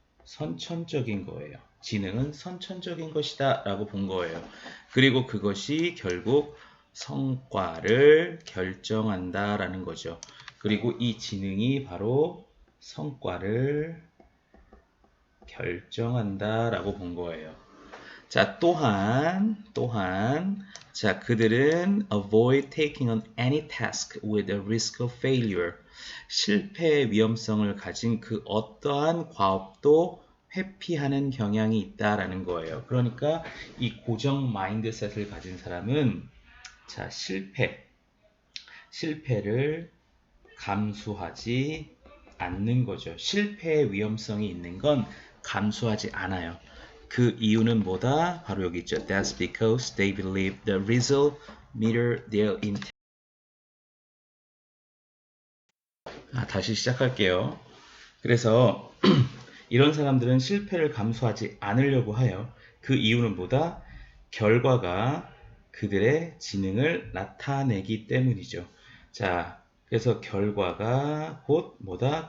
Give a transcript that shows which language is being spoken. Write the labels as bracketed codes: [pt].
[ko] 선천적인 거예요. 지능은 선천적인 것이다 라고 본 거예요. 그리고 그것이 결국 성과를 결정한다 라는 거죠. 그리고 이 지능이 바로 성과를 결정한다 라고 본 거예요. 자, 또한 자, 그들은 [en] avoid taking on any task with a risk of failure. [ko] 실패의 위험성을 가진 그 어떠한 과업도 회피하는 경향이 있다라는 거예요. 그러니까 이 고정 마인드셋을 가진 사람은 자, 실패를 감수하지 않는 거죠. 실패의 위험성이 있는 건 감수하지 않아요. 그 이유는 뭐다? 바로 여기 있죠. [en] That's because they believe the result mirror their intent. [ko] 다시 시작할게요. 그래서 이런 사람들은 실패를 감수하지 않으려고 해요. 그 이유는 뭐다? 결과가 그들의 지능을 나타내기 때문이죠. 자, 그래서 결과가 곧 뭐다?